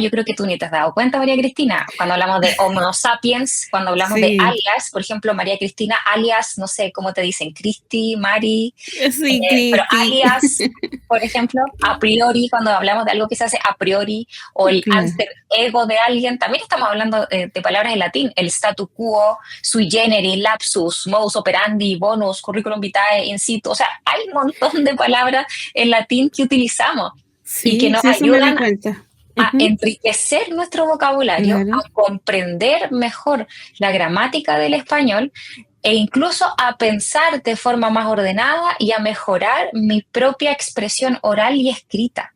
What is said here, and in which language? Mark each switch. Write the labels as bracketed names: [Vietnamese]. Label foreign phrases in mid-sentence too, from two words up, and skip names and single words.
[Spanish] Yo creo que tú ni te has dado cuenta, María Cristina, cuando hablamos de [Latin] Homo sapiens, [Spanish] cuando hablamos de Sí, alias, por ejemplo, María Cristina, alias, no sé cómo te dicen, Cristi, Mari, sí, pero Cristi. alias, por ejemplo, [Latin] a priori, [Spanish] cuando hablamos de algo que se hace [Latin] a priori, [Spanish] o el Claro. [Latin] alter ego [Spanish] de alguien, también estamos hablando de palabras en latín, el [Latin] statu quo, sui generis, lapsus, modus operandi, bonus, curriculum vitae, in situ. [Spanish] O sea, hay un montón de palabras en latín que utilizamos y que Sí, nos sí, eso me di ayudan cuenta. a Ujú, enriquecer nuestro vocabulario, claro. a comprender mejor la gramática del español e incluso a pensar de forma más ordenada y a mejorar mi propia expresión oral y escrita.